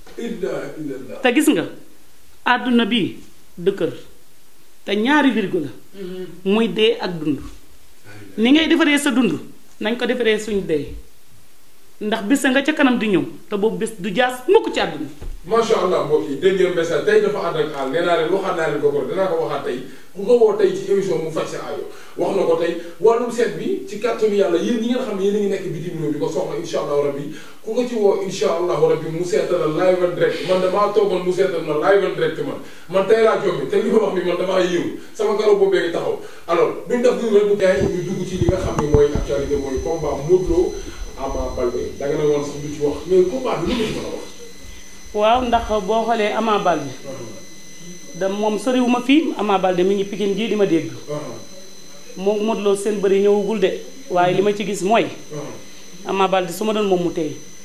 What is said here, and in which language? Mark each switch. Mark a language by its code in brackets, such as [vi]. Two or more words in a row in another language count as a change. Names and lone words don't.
[wo] te gis nga àdduna bi dëkkër te ñaari virgule la muy dee ak dund ni ngay defaree sa dund nañ ko defaree suñu dee ndax bés nga ca kanam di ñëw te boobu bés du jaas mukk ci àdduna [ar] ما شاء الله [wo] mbokk yi dégg ngeen message tey dafa ànd ak àll nee naa leen waxaat naa leen ko dinaa ko waxaat tey ku ko woo tey ci émission mu faj sa aajo wax na ko tey wàllum seet bi ci kàttanu yàlla yéen ñi nga xam ne yéen a ngi nekk bitim réew di ko soxla [ar] إن شاء الله ربي [wo] ku ko ci woo [ar] إن شاء الله ربي [wo] mu seetal la [en] live and direct [wo] man damaa toogoon mu seetal ma [en] live and direct [wo] man tey laa jombi te li ma wax bi man damaa yéew sama karaw boobee ngi taxaw alors duñ def dugg rek bu gaay ñu dugg ci li nga xam ne mooy actualité mooy combat Modou Lo Ama Baldé da nga ne woon sax du ci wax mais combat bi lu ko ci mën a wax waaw ndax boo xoolee Ama Baldé da moom soriwuma fii Ama Baldé mi ngi Pikine ji di ma dégg moom Modou Lo seen bëri ñëwagul de waaye li ma ci gis mooy Ama Baldé su ma doon moom mu tey